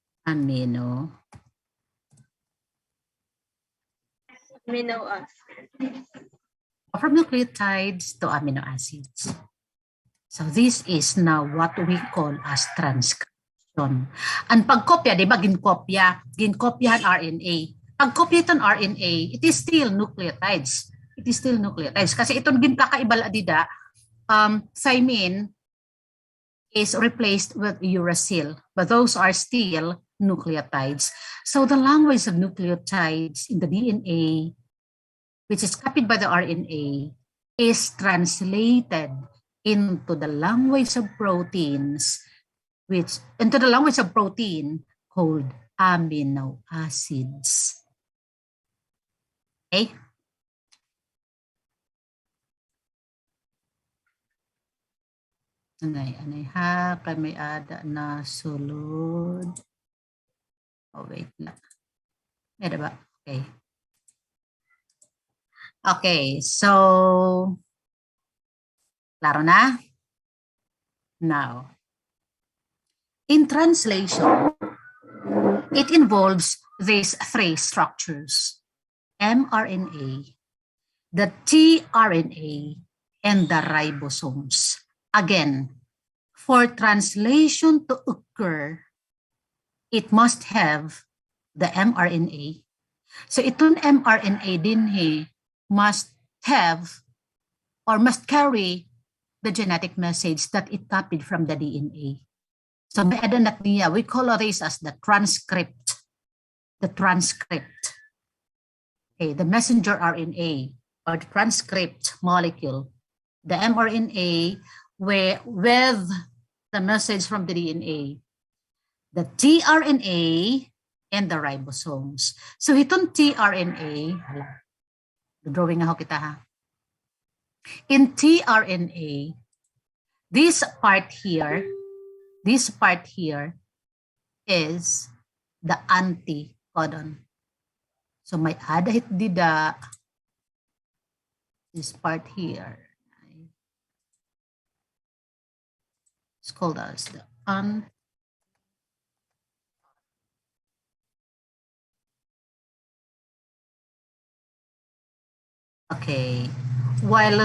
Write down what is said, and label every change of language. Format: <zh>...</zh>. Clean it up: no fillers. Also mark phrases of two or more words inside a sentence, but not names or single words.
<en>amino Amino acid. from nucleotides to amino acids. So this is now what we call as transcription.</en> <war>Ang pagkopya,</war> <tl>di ba,</tl> <war>ginkopyahan RNA. Pagkopya itong</war> <en>RNA, it is still nucleotides. It is still nucleotides.</en> <war>Kasi itong ginkakaibala dida,</war> <en>thymine is replaced with uracil, but those are still nucleotides. So the language of nucleotides in the DNA, which is copied by the RNA, is translated into the language of proteins, into the language of protein called amino acids. Okay?</en> <war>Anay ha, kami ada na sulod.</war> <tl>Oh, wait lang. Meron ba? Okay.</tl> <war>Okay, so, klaro na?</war> <en>Now, in translation, it involves these three structures: mRNA, the tRNA, and the ribosomes. Again, for translation to occur, it must have the mRNA. So itong mRNA din must have or must carry the genetic message that it copied from the DNA.</en> <war>So may adanat niya,</war> <en>we call this as the transcript. The transcript. Okay, the messenger RNA or the transcript molecule. The mRNA with the message from the DNA. The tRNA and the ribosomes.</en> <war>So itong tRNA, drawing ako kita ha. In tRNA, this part here is the anti-codon. So may adahit dida,</war> <en>this part here. It's called as the Okay, while</en>